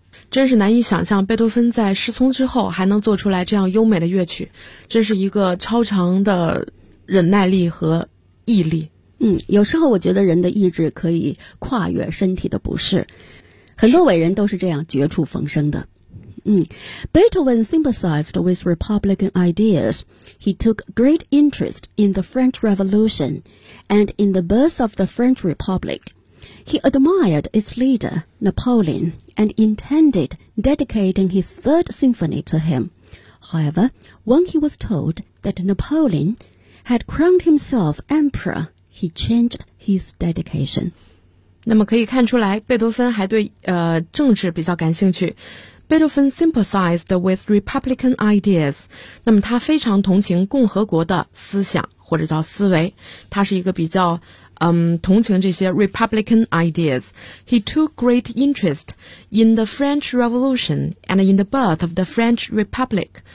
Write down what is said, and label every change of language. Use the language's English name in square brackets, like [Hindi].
[Chinese] 真是难以想象贝多芬在失聪之后还能做出来这样优美的乐曲，真是一个超长的忍耐力和毅力。有时候我觉得人的意志可以跨越身体的不适，很多伟人都是这样绝处逢生的。 [English] Beethoven sympathized with Republican ideas. He took great interest in the French Revolution and in the birth of the French Republic. He admired its leader, Napoleon, and intended dedicating his third symphony to him. However, when he was told that Napoleon had crowned himself emperor, he changed his dedication. [Chinese] 那么可以看出来，贝多芬还对政治比较感兴趣。 [English] Beethoven sympathized with Republican ideas. [Chinese] 那么他非常同情共和国的思想或者叫思维。他是一个比较同情这些 [English] Republican ideas. He took great interest in the French Revolution and in the birth of the French Republic.